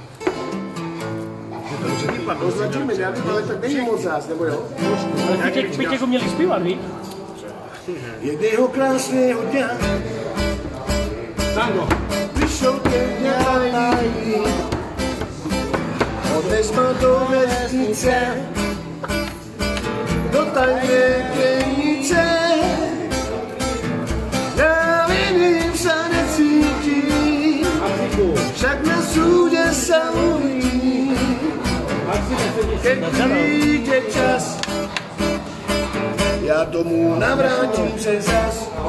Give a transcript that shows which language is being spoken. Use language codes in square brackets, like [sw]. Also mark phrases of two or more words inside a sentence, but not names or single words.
[cs] označíme nějaký, ale tak není moc zás, nebo jo? Ale Peťek ho měli zpívat, víš? [sk] Jedného krásného dňa Tango. vyšel ten ďalej. Odnes ma do vesnice, do tajnej krajnice. Ja viním sa necítim, však na súde sa uvidím. Keď príde čas, [cs] ja domů navrátím se zas.